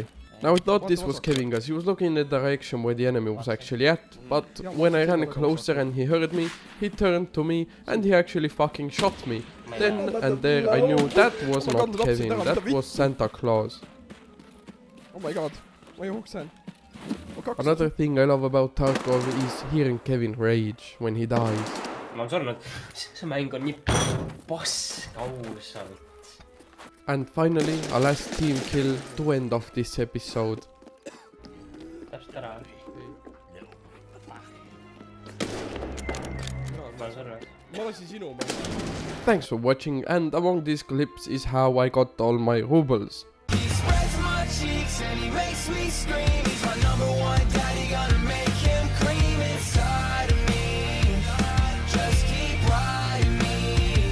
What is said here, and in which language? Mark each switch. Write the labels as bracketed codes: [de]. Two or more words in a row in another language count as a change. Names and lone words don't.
[en] Now I thought this was Kevin because he was looking in the direction where the enemy was actually at, but when I ran closer and he heard me, he turned to me and he actually fucking shot me. Then and there I knew that was not Kevin, that was Santa Claus. Oh my god, [et] ma jooksen. [en] Another thing I love about Tarkov is hearing Kevin rage when he dies. [et] Ma olen surnud, see mäng on nii pask ausalt. [en] And finally, a last team kill to end off this episode. [et] Täpselt ära. Ma olen surnud. Ma lasin sinu ma. [en] Thanks for watching, and among these clips is how I got all my rubles. He spreads my cheeks and he makes me scream. He's my #1 daddy, gonna make him cream inside of me. Just keep riding me.